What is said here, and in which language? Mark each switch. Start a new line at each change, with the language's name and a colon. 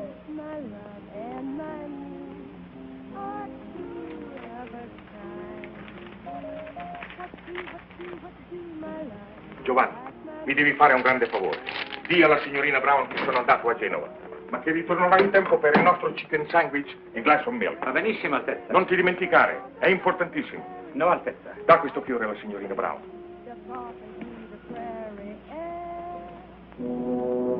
English: My love and my need are two of a kind. What do, my love?
Italian: Giovanni, mi devi fare un grande favore. Dì alla signorina Brown che sono andato a Genova, ma che ritornerò in tempo per il nostro
English: chicken sandwich
Italian: e
English: glass of milk.
Italian: Va benissimo, Altezza. Non ti dimenticare, è importantissimo. No, Altezza. Da questo fiore alla signorina Brown.
English: Just walking through the prairie air.